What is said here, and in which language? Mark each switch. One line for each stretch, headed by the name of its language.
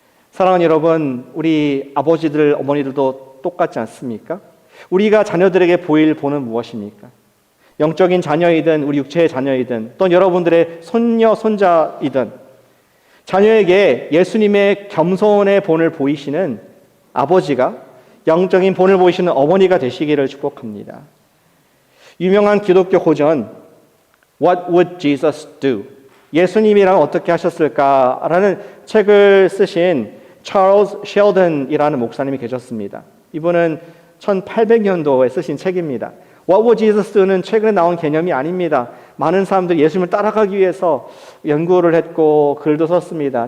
Korean: 사랑하는 여러분, 우리 아버지들, 어머니들도 똑같지 않습니까? 우리가 자녀들에게 보일 본은 무엇입니까? 영적인 자녀이든 우리 육체의 자녀이든 또 여러분들의 손녀, 손자이든 자녀에게 예수님의 겸손의 본을 보이시는 아버지가 영적인 본을 보이시는 어머니가 되시기를 축복합니다.
English: 유명한 기독교 고전 What would Jesus do?
Korean: 예수님이랑 어떻게 하셨을까라는 책을 쓰신 찰스 셸던이라는 목사님이 계셨습니다. 이분은 1800년도에 쓰신 책입니다. What would Jesus do는 최근에 나온 개념이 아닙니다. 많은 사람들이 예수님을 따라가기 위해서 연구를 했고 글도 썼습니다.